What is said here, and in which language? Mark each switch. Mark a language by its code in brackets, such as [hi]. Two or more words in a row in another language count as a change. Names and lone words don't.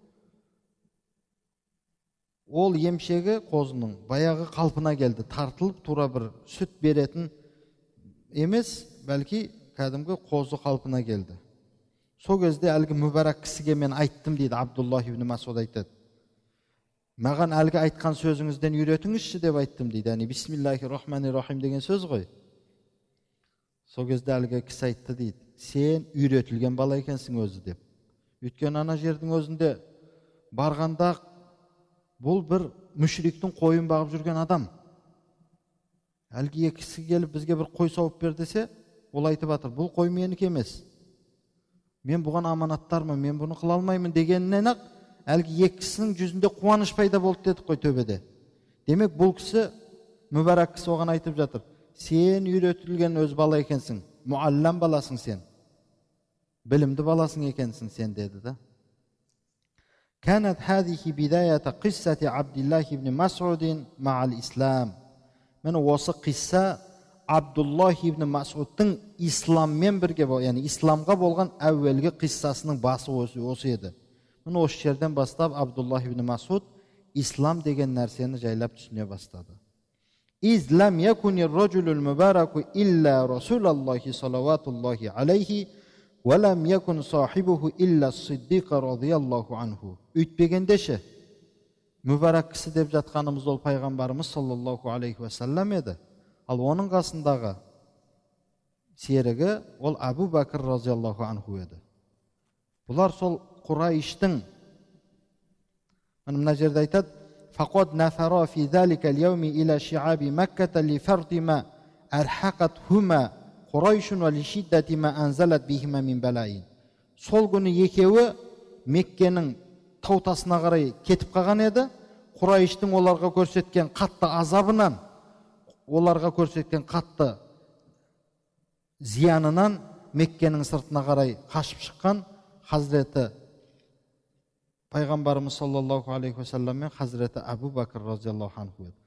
[kk] Ол емшегі қозының баяғы қалпына келді. Тартылып, тура бір сүт беретін емес, бәлки кәдімгі қозы қалпына келді. Сол кезде әлгі мүбәрак кісіге мен айттым дейді, Абдуллах ибн Масуд айтады. Маған әлгі айтқан сөзіңізден үйретіңізші деп айттым дейді. Яғни [ar] بسم الله الرحمن الرحيم [kk] деген сөз ғой. Сол кезде әлгі кісі айтты дейді, сен үйретілген бала екенсің өзі деп. Өйткені ана жердің өзінде барғанда бұл бір мүшриктің қойын бағып жүрген адам. Әлгі кісі келіп бізге бір қой сауып бер десе, ол айтып жатыр, бұл қой менікі емес. Мен бұған аманаттармын, мен бұны қыла алмаймын дегеннен ақ әлгі кісінің жүзінде қуаныш пайда болды дедік қой төбеде. Демек бұл кісі, мүбәрак кісі оған айтып жатыр, сен үйретілген өз бала екенсің, муаллам баласың сен, білімді баласың екенсің сен деді да. [ar] كانت هذه بداية قصة عبد الله بن مسعود مع الإسلام. [kk] Мен осы қисса Абдуллах ибн Масудтың исламмен бірге, яғни исламға болған әуелгі қиссасының басы осы еді. Мен осы жерден бастап Абдуллах ибн Масуд ислам деген нәрсені жайлап түсіне бастады. [ar] إذ لم يكن الرجل المبارك إلا رسول الله صلى الله عليه وسلم ولم يكن صاحبه إلا الصديق رضي الله عنه. [kk] Үйтпегендеші, мүбәрак кісі деп жатқанымыз ол пайғамбарымыз [ar] صلى الله عليه وسلم [kk] еді. Ал оның қасындағы серігі ол Абу Бәкір [ar] رضي الله عنه [kk] еді. Бұлар сол Құрайштың, мына жерде айтады, [ar] فقد نفر في ذلك اليوم إلى شعاب مكة لفرط ما أرحقتهما قريش ولشدة ما أنزلت بهما من بلاء. [kk] Сол күні екеуі Меккенің таутасына қарай кетіп қалған еді. Құрайштың оларға көрсеткен қатты азабынан, оларға көрсеткен қатты зиянынан Меккенің сыртына қарай қашып шыққан Хазіреті Пайғамбарымыз [ar] صلى الله عليه وسلم [kk] мен Хазіреті Абу Бәкір [ar] رضي الله عنه [kk] еді.